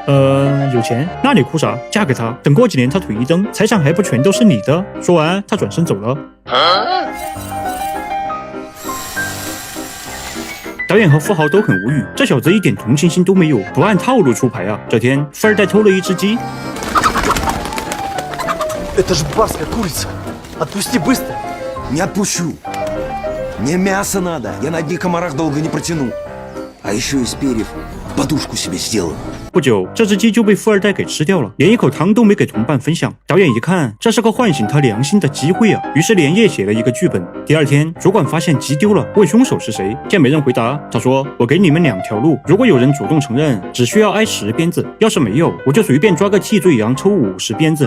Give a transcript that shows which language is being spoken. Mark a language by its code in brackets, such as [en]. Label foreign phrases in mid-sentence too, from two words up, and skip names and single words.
[zh] 有钱。那你哭啥？嫁给他，等过几年他腿一蹬，财产还不全都是你的。说完，他转身走了。导演和富豪都很无语，这小子一点同情心都没有，不按套路出牌啊！这天，富二代偷了一只鸡。 [ru] Это же барская курица! Отпусти быстро! Не отпущу. Мне мясо надо, я на одних комарах долго не протяну. А еще из перьев подушку себе сделаю. [zh] 不久，这只鸡就被富二代给吃掉了，连一口汤都没给同伴分享。导演一看，这是个唤醒他良心的机会啊，于是连夜写了一个剧本。第二天，主管发现鸡丢了，问凶手是谁，见没人回答，他说：“我给你们2条路，如果有人主动承认，只需要挨10鞭子；要是没有，我就随便抓个替罪羊抽50鞭子。”